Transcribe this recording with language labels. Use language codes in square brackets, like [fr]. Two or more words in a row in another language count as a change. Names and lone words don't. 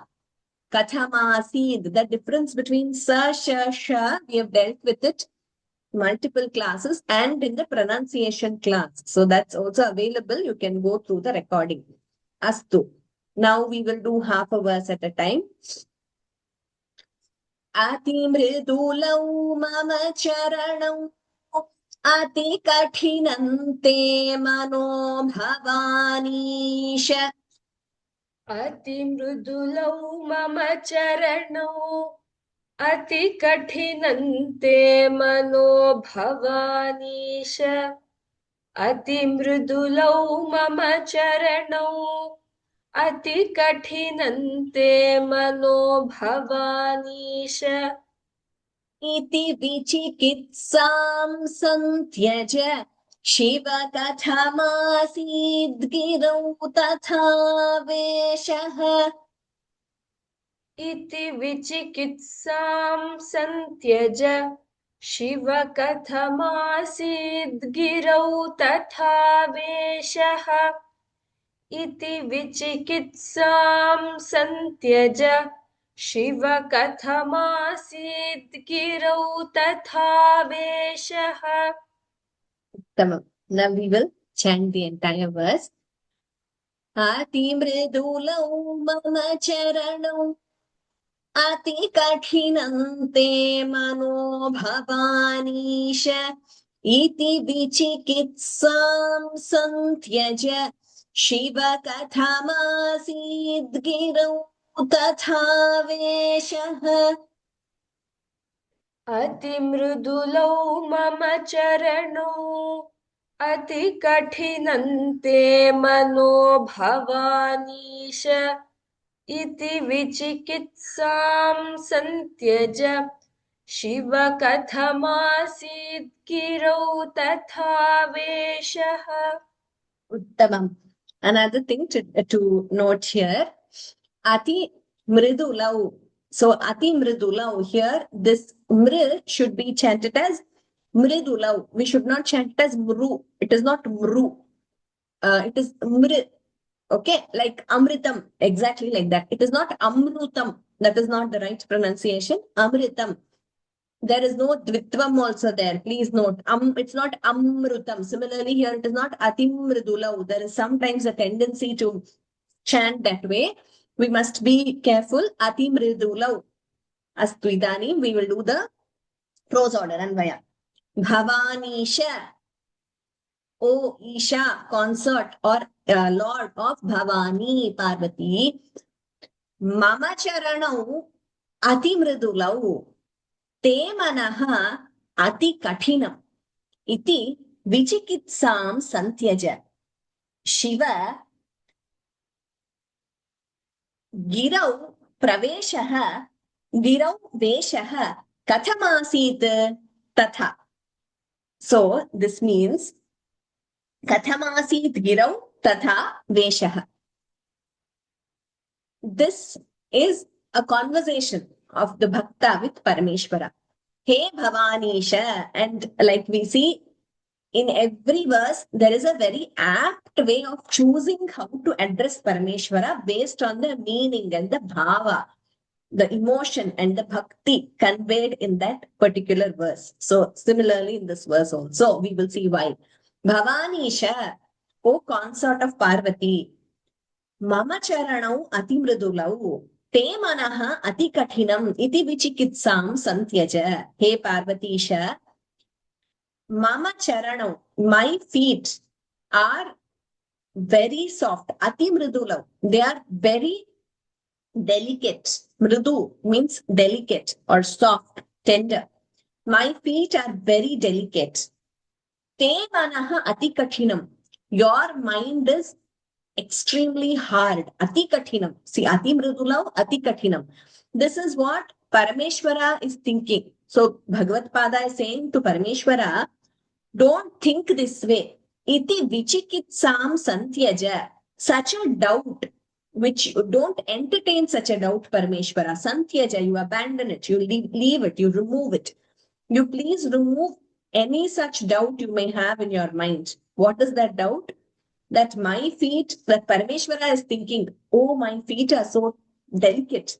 [sa] Kathamasid. [en] The difference between sa, sh, we have dealt with it multiple classes and in the pronunciation class. So that's also available. You can go through the recording. [sa] Astu. [en] Now we will do half a verse at a time. [sa] अति मृदुलौ मम चरणौ अति कठिनन्ते मनो भवानीश. अति मृदुलौ मम चरणौ अति कठिनन्ते मनो भवानीश अति मृदुलौ मम चरणौ अति कठिनन्ते मनो भवानीश Ati mrudulau mama charanau Ati kathinante mano bhavanisha इति विचिकित्सां संत्यज् शिव कथमासीद् गिरौ तथा वेषः. इति विचिकित्सां संत्यज शिव कथमासीद् गिरौ तथा वेषः इति विचिकित्सां संत्यज शिव कथमासीद् गिरौ तथा वेषः Iti vichikitsam santyaja Shiva kathamasid girau tatha veshaha. Tamam. [en] Now we will chant the entire verse. [sa] अति मृदुलौ मम चरणौ अति कठिनन्ते मनो भवानीश इति विचिकित्सां संत्यज शिव कथमासीद् गिरौ तथा वेषः. अति मृदुलौ मम चरणौ अति कठिनन्ते मनो भवानीश इति विचिकित्सां संत्यज शिव कथमासीद् गिरौ तथा वेषः. Uttamam. [en] Another thing to note here, [sa] अति मृदुलौ. [en] So [sa] अति मृदुलौ [en] here, this mr should be chanted as mridulau. We should not chant it as mru. It is not mru. It is mr. Okay, like amritam, exactly like that. It is not amrutam. That is not the right pronunciation. Amritam. There is no dvitvam also there. Please note. It's not amrutam. Similarly, here it is not atimridulau. There is sometimes a tendency to chant that way. We must be careful. [sa] अतिमृदुलौ अस्तु इदानीम्. [en] We will do the prose order and vaya. [sa] Bhavanisha. [en] O Isha, consort or Lord of Bhavani, Parvati. [sa] मम चरणौ अतिमृदुलौ. ते मनः अति कठिनम् इति विचिकित्सां संत्यज शिव गिरौ प्रवेशः गिरौ वेषः कथमासीत् तथा. [en] So this means [sa] कथमासीत् गिरौ तथा वेषः. [en] This is a conversation of the bhakta with Parameshwara. [sa] Hey Bhavanisha. [en] And like we see in every verse, there is a very apt way of choosing how to address Parameshwara based on the meaning and the bhava, the emotion and the bhakti conveyed in that particular verse. So similarly in this verse also, we will see why. [sa] Bhavanisha, [en] O consort of Parvati, [sa] मम चरणौ अति मृदुलौ. ते मनः अति कठिनम् इति विचिकित्सां संत्यज. हे पार्वतीश मम चरणौ, [en] my feet are very soft. [sa] अति मृदुलौ. [en] They are very delicate. Mridu means delicate or soft, tender. My feet are very delicate. [sa] ते मनः अति कठिनम्. [en] Your mind is extremely hard. [sa] अति कठिनम्. See, अति मृदुलौ अति कठिनम्. [en] This is what Parameshwara is thinking. So Bhagavad Pada is saying to Parameshwara, don't think this way. [sa] इति विचिकित्सां संत्यज. [en] Such a doubt, which don't entertain such a doubt, Parameshwara. Santyaja, you abandon it, you leave it, you remove it. You please remove any such doubt you may have in your mind. What is that doubt? That my feet, that Parameshwara is thinking, oh, my feet are so delicate.